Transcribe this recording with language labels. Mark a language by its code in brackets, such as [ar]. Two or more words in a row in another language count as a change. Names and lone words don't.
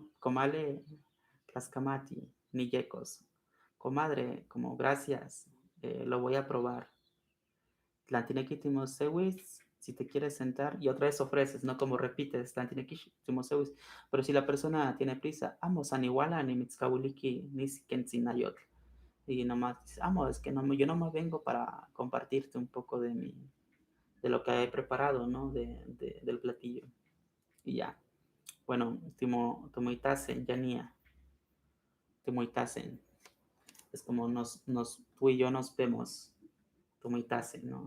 [nah] Comale, Tlaskamati, Niyecos. [es] Comadre, como gracias, lo voy a probar. Tlantinequitimosewis, si te quieres sentar, y otra vez ofreces, no como repites, Tlantinequitimosewis. Pero si la persona tiene prisa, [nah] amos aniwala ni mitzkawiliki ni sikensinayot. [es] Y nomás dices, es que no, yo nomás vengo para compartirte un poco de lo que he preparado, ¿no? Del platillo. Y ya. Bueno, [nah] Timoitasen, Yanía, Timoitasen. [es] Es como tú y yo nos vemos, Timoitasen, ¿no?